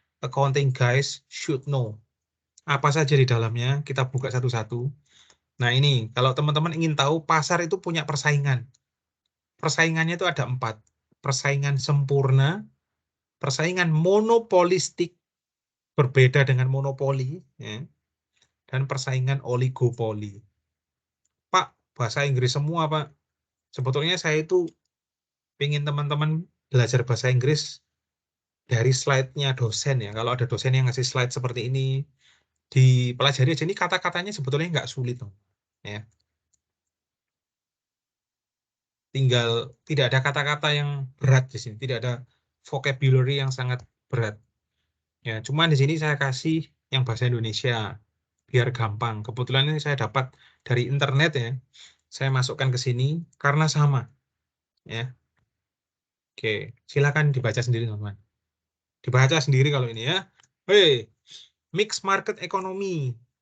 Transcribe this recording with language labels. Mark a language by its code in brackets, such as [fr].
[en] Accounting guys should know. [id] Apa saja di dalamnya, kita buka satu-satu. Nah ini, kalau teman-teman ingin tahu, pasar itu punya persaingan. Persaingannya itu ada 4. Persaingan sempurna, Persaingan monopolistik berbeda dengan monopoli, ya, dan persaingan oligopoli. Pak, bahasa Inggris semua, Pak. Sebetulnya saya itu ingin teman-teman belajar bahasa Inggris dari slide-nya dosen ya. Kalau ada dosen yang ngasih slide seperti ini, dipelajari aja. Ini kata-katanya sebetulnya nggak sulit, ya. Tinggal tidak ada kata-kata yang berat di sini, tidak ada vocabulary yang sangat berat. Ya, cuman di sini saya kasih yang bahasa Indonesia biar gampang. Kebetulan ini saya dapat dari internet ya. Saya masukkan ke sini karena sama. Ya. Oke, silakan dibaca sendiri teman-teman. Dibaca sendiri kalau ini ya. [en] Hei, mixed market economy.